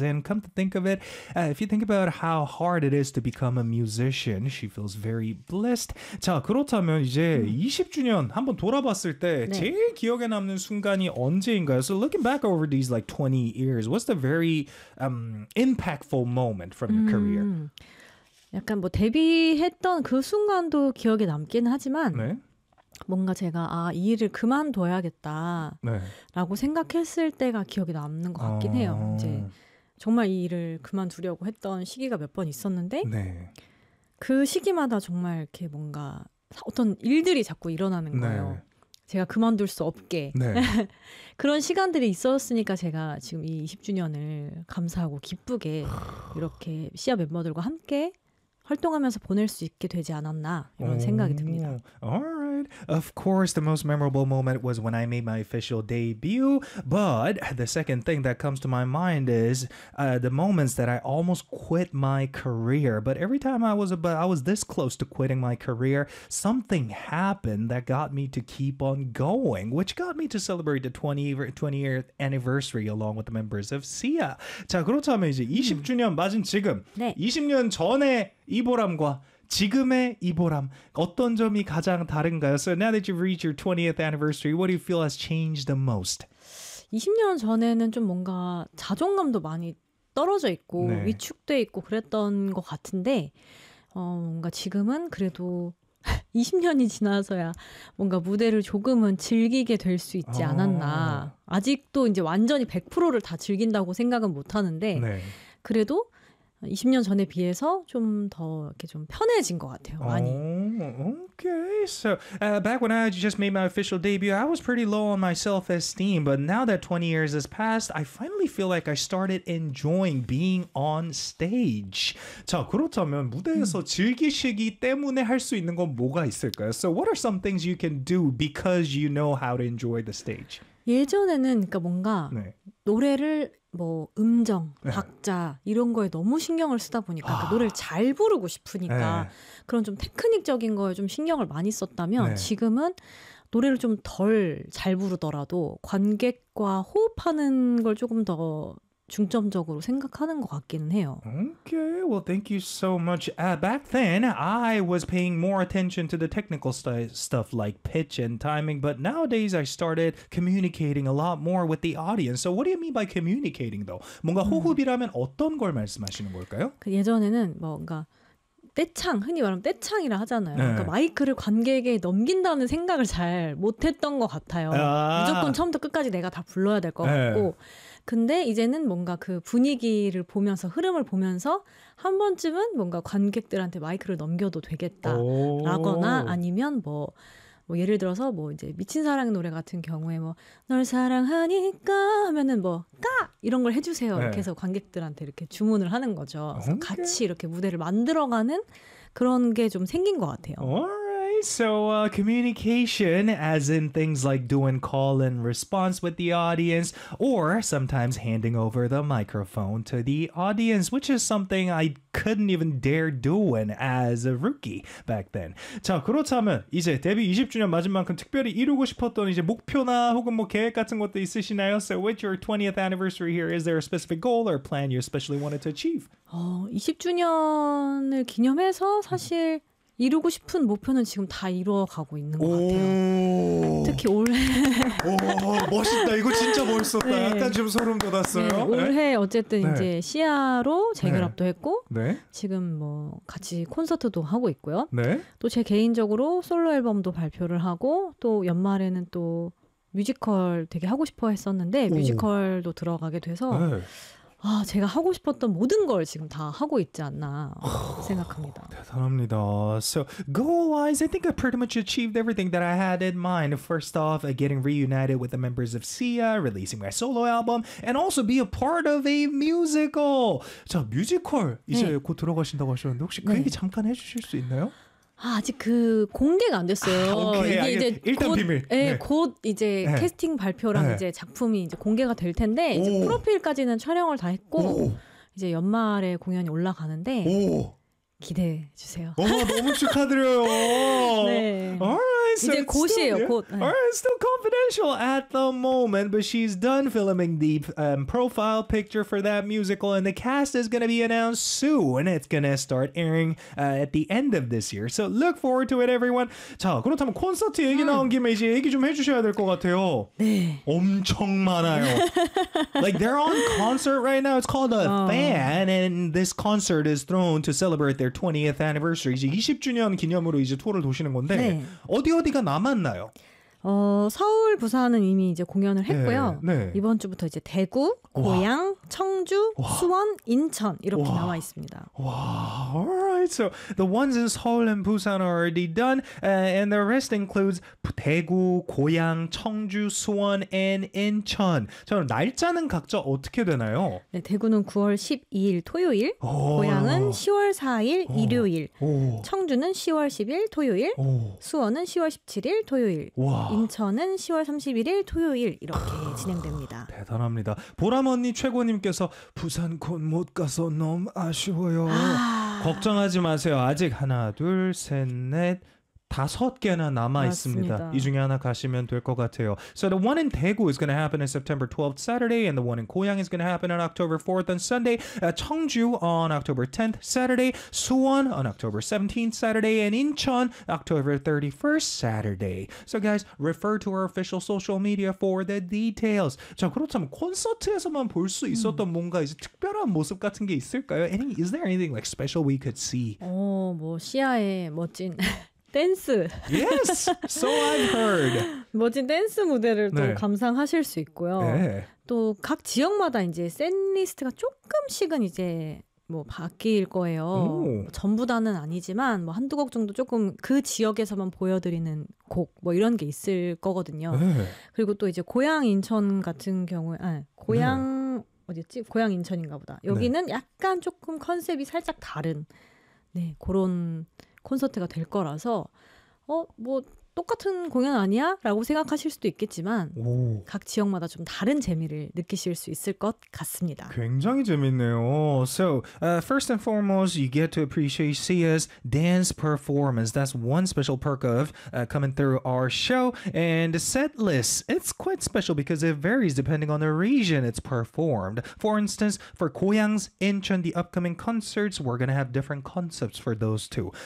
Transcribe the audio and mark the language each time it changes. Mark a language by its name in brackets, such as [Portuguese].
[English] And come to think of it, if you think about how hard it is to become a musician, she feels very blessed. [Korean] 자, 그렇다면 이제 20주년 한번 돌아봤을 때 네. 제일 기억에 남는 순간이 언제인가요? [English] So looking back over these like 20 years, what's the very impactful moment from your career? [Korean] 약간 뭐 데뷔했던 그 순간도 기억에 남긴 하지만 네. 뭔가 제가 아, 이 일을 그만둬야겠다 라고 네. 생각했을 때가 기억에 남는 것 같긴 해요. 이제 정말 이 일을 그만두려고 했던 시기가 몇 번 있었는데 네. 그 시기마다 정말 이렇게 뭔가 어떤 일들이 자꾸 일어나는 거예요. 네. 제가 그만둘 수 없게 네. 그런 시간들이 있었으니까 제가 지금 이 20주년을 감사하고 기쁘게 이렇게 시아 멤버들과 함께 활동하면서 보낼 수 있게 되지 않았나 이런 생각이 듭니다. [English] Alright. Of course, the most memorable moment was when I made my official debut. But the second thing that comes to my mind is the moments that I almost quit my career. But every time I was this close to quitting my career, something happened that got me to keep on going, which got me to celebrate the 20-year anniversary along with the members of SIA. [Korean] 자, 그렇다면 이제 20주년 맞은 지금 네. 20년 전에 이보람과 지금의 이보람 어떤 점이 가장 다른가요? [English] So now that you've reached your 20th anniversary, what do you feel has changed the most? [Korean] 20년 전에는 좀 뭔가 자존감도 많이 떨어져 있고 네. 위축돼 있고 그랬던 것 같은데 뭔가 지금은 그래도 20년이 지나서야 뭔가 무대를 조금은 즐기게 될 수 있지 않았나. 아직도 이제 완전히 100%를 다 즐긴다고 생각은 못 하는데 네. 그래도 20년 전에 비해서 좀 더 이렇게 좀 편해진 것 같아요, 많이. [English] Okay, so back when I just made my official debut, I was pretty low on my self-esteem. But now that 20 years has passed, I finally feel like I started enjoying being on stage. [Korean] 자, 그렇다면 무대에서 즐기시기 때문에 할 수 있는 건 뭐가 있을까요? [English] So what are some things you can do because you know how to enjoy the stage? [Korean] 예전에는 그러니까 뭔가 네. 노래를 뭐 음정, 박자 이런 거에 너무 신경을 쓰다 보니까 그러니까 노래를 잘 부르고 싶으니까 네. 그런 좀 테크닉적인 거에 좀 신경을 많이 썼다면 네. 지금은 노래를 좀 덜 잘 부르더라도 관객과 호흡하는 걸 조금 더 중점적으로 생각하는 것 같기는 해요. [English] Okay, well, thank you so much. Back then, I was paying more attention to the technical stuff like pitch and timing, but nowadays, I started communicating a lot more with the audience. So what do you mean by communicating, though? [Korean] 뭔가 호흡이라면 어떤 걸 말씀하시는 걸까요? 그 예전에는 뭔가 떼창, 흔히 말하면 떼창이라 하잖아요. 네. 그러니까 마이크를 관객에게 넘긴다는 생각을 잘 못했던 것 같아요. 무조건 처음부터 끝까지 내가 다 불러야 될 것 같고 네. 근데 이제는 뭔가 그 분위기를 보면서 흐름을 보면서 한 번쯤은 뭔가 관객들한테 마이크를 넘겨도 되겠다라거나 아니면 뭐 예를 들어서 뭐 이제 미친 사랑의 노래 같은 경우에 뭐 널 사랑하니까 하면은 뭐 까 이런 걸 해주세요 이렇게 해서 관객들한테 이렇게 주문을 하는 거죠. 그래서 같이 이렇게 무대를 만들어가는 그런 게 좀 생긴 것 같아요. [English] So communication, as in things like doing call and response with the audience, or sometimes handing over the microphone to the audience, which is something I couldn't even dare doing as a rookie back then. [Korean] 자, 그렇다면 이제 데뷔 20주년 맞은 만큼 특별히 이루고 싶었던 이제 목표나 혹은 뭐 계획 같은 것도 있으시나요? [English] So with your 20th anniversary here, is there a specific goal or plan you especially wanted to achieve? [Korean] 20주년을 기념해서 사실 이루고 싶은 목표는 지금 다 이루어가고 있는 것 같아요. 특히 올해 멋있다. 이거 진짜 멋있었다. 네. 약간 좀 소름 돋았어요. 네. 올해 어쨌든 네. 이제 시아로 재결합도 네. 했고 네. 지금 뭐 같이 콘서트도 하고 있고요. 네. 또 제 개인적으로 솔로 앨범도 발표를 하고 또 연말에는 또 뮤지컬 되게 하고 싶어 했었는데 뮤지컬도 들어가게 돼서 네. 아, 제가 하고 싶었던 모든 걸 지금 다 하고 있지 않나 생각합니다. 대단합니다. [English] So, goal-wise, I think I pretty much achieved everything that I had in mind. First off, getting reunited with the members of SIA, releasing my solo album, and also be a part of a musical. [Korean] 자, 뮤지컬 이제 네. 곧 들어가신다고 하셨는데 혹시 그 얘기 네. 잠깐 해주실 수 있나요? 아, 아직 그 공개가 안 됐어요. 아, 오케이. 이게 이제 일단 곧, 비밀. 네, 네. 곧 이제 네. 캐스팅 발표랑 네. 이제 작품이 이제 공개가 될 텐데 오. 이제 프로필까지는 촬영을 다 했고 오. 이제 연말에 공연이 올라가는데 오. 기대해 주세요. 어, 너무 축하드려요. 네. [English] All right, so [Korean] 이제 곧이에요. 곧. [English] Yeah. All right, still confidential at the moment, but she's done filming the profile picture for that musical, and the cast is going to be announced soon. It's going to start airing at the end of this year. So look forward to it, everyone. [Korean] 자, 그렇다면 콘서트 얘기 나온 김에 이제 얘기 좀 해주셔야 될 것 같아요. 네. 엄청 많아요. [English] Like, they're on concert right now. It's called a fan, and this concert is thrown to celebrate their 20th anniversary. [Korean] 이제 20주년 기념으로 이제 투어를 도시는 건데 네. 어디 어디가 남았나요? 어, 서울, 부산은 이미 이제 공연을 했고요. 네, 네. 이번 주부터 이제 대구, 고양, 청주, 와. 수원, 인천 이렇게 와. 나와 있습니다. [English] 와, alright. So the ones in Seoul and Busan are already done, and the rest includes 대구, 고양, 청주, 수원, and 인천. [Korean] 저는 날짜는 각자 어떻게 되나요? 네, 대구는 9월 12일 토요일, 오. 고양은 10월 4일 오. 일요일, 오. 청주는 10월 10일 토요일, 오. 수원은 10월 17일 토요일. 와. 인천은 10월 31일 토요일 이렇게 크으, 진행됩니다. 대단합니다. 보람언니 최고님께서 부산 곧 못 가서 너무 아쉬워요. 걱정하지 마세요. 아직 하나 둘 셋 넷 다섯 개나 남아 있습니다. 이 중에 하나 가시면 될 것 같아요. [English] So the one in Daegu is going to happen on September 12th Saturday and the one in Goyang is going to happen on October 4th on Sunday. Cheongju on October 10th Saturday. Suwon on October 17th Saturday and Incheon October 31st Saturday. So guys, refer to our official social media for the details. [Korean] 자, 그렇다면 콘서트에서만 볼 수 있었던 뭔가 이제 특별한 모습 같은 게 있을까요? [English] Any, is there anything like special we could see? [Korean] 오, 뭐 시야에 멋진 댄스. [English] Yes, so I've heard. [Korean] 멋진 댄스 무대를 또 네. 감상하실 수 있고요. 네. 또 각 지역마다 이제 샌리스트가 조금씩은 이제 뭐 바뀔 거예요. 뭐 전부 다는 아니지만 뭐 한두 곡 정도 조금 그 지역에서만 보여드리는 곡 뭐 이런 게 있을 거거든요. 네. 그리고 또 이제 고향 인천 같은 경우에 아, 고향 네. 어디였지? 고향 인천인가 보다. 여기는 네. 약간 조금 컨셉이 살짝 다른 네 그런 콘서트가 될 거라서 어? 뭐 똑같은 공연 아니야? 라고 생각하실 수도 있겠지만 오. 각 지역마다 좀 다른 재미를 느끼실 수 있을 것 같습니다. 굉장히 재밌네요. [English] So, first and foremost, you get to appreciate Sia's dance performance. That's one special perk of coming through our show. And set list, it's quite special because it varies depending on the region it's performed. For instance, for 고양's Incheon, the upcoming concerts, we're gonna have different concepts for those two.